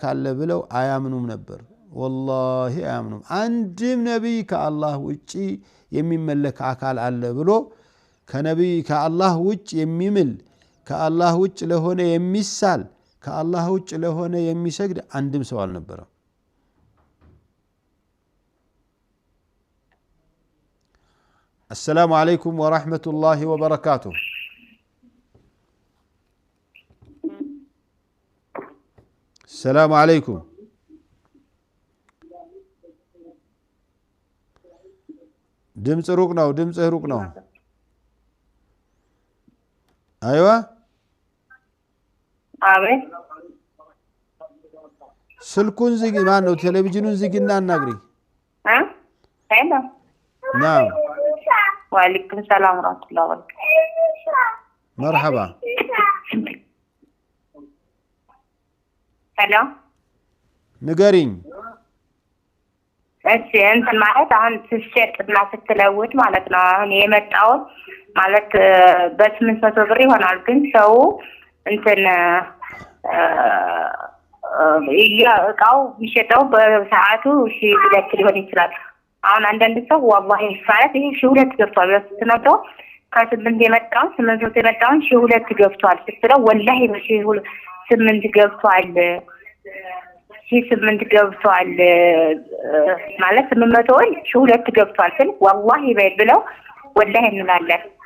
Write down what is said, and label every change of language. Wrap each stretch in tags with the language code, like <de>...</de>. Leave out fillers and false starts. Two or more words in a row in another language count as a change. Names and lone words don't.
<am>አለ ብለው አያምኑም ነበር። ወላሂ አያምኑም። አንድም ነብይ ከአላህ ውጪ የሚመለክ አካል አለ ብሎ ከነብይ ከአላህ ውጭ የሚምል ከአላህ ውጭ ለሆነ የሚሳል ከአላህ ውጭ ለሆነ የሚሰግድ አንድም ሰው አልነበረም።</am> <ar>السلام عليكم ورحمة الله وبركاته. السلام عليكم.</ar> <am>دمፅ ሩቅ ነው ድምፅህ ሩቅ ነው። ايوه አቤት ስልኩን ዝጊ ማን ነው ቴሌቪዥኑን ዝጊና አናግሪ ሄሎ</am> <ar>نعم وعليكم السلام ورحمة الله وبركاته مرحبا هلا</ar> <am>ንገሪኝ እሺ እንትን ማለት አሁን ስትሸጥና ስትለውጥ ማለት ነው። አሁን የመጣው ማለት በ800 ብር ይሆናል ግን ሰው እንትን እቃው የሚሸጠው በሰዓቱ 2 ሊሆን ይችላል። አሁን አንዳንድ ሰው والله ማለት ይሄ 2 ገብቷል ስትነግረው ከ8 የመጣው 800 የመጣው 2 ገብቷል ስትለው والله በ8 ገብቷል 8 ገብቷል ማለት 800 ወይ 2 ገብቷል ግን والله በይ ብለው والله እንላለን።</am>